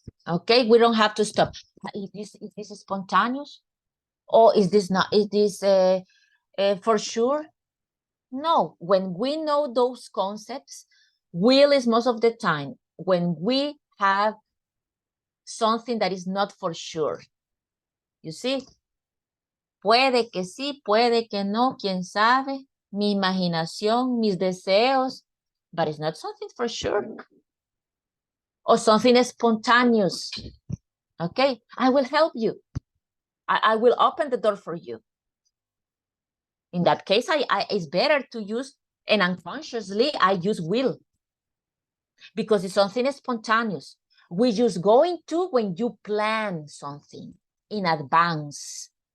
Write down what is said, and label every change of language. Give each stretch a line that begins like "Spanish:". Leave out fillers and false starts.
English: Okay, we don't have to stop. Is this spontaneous? Or is this not? Is this for sure? No, when we know those concepts, will is most of the time when we have something that is not for sure. You see?
Spanish: Puede que sí, puede que no, quién sabe, mi imaginación, mis deseos,
English: but it's not something for sure. Or something spontaneous. Okay, I will help you. I will open the door for you. In that case, it's better to use, and unconsciously, I use will. Because it's something spontaneous. We use going to when you plan something in advance.